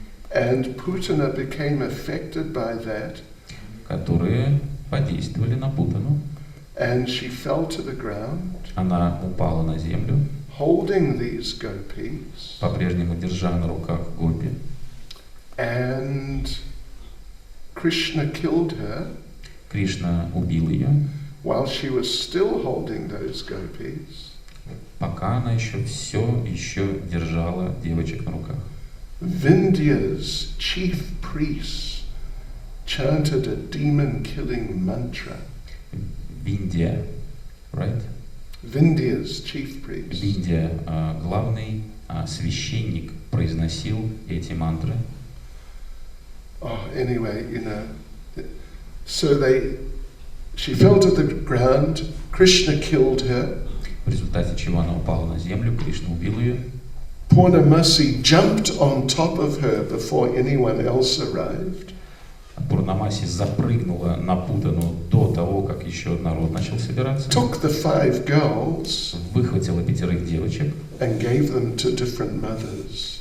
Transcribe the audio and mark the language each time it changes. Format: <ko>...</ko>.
<en>And Putana became affected by that.</en> <ru>Которые подействовали на Путану.</ru> <en>And she fell to the ground.</en> <ru>Она упала на землю.</ru> <en>Holding these gopis.</en> <ru>По-прежнему держа на руках гопи.</ru> <en>And Krishna killed her.</en> <ru>Кришна убил ее.</ru> <en>While she was still holding those gopis.</en> <ru>Пока она еще держала девочек на руках.</ru> <en>Vindhya's chief priest chanted a demon-killing mantra.</en> <ru>Виндия,</ru> <en>right? Vindhya's chief priest.</en> <ru>Виндия, главный священник, произносил эти мантры.</ru> <en>Oh, anyway, so she fell to the ground. Krishna killed her.</en> <ru>В результате чего она упала на землю, Кришна убил ее.</ru> <en>Purnamasi jumped on top of her before anyone else arrived.</en> <ru>Пурнамаси запрыгнула на Путану до того, как еще народ начал собираться.</ru> <en>Took the 5 girls.</en> <ru>Выхватила 5 девочек.</ru> <en>And gave them to different mothers.</en>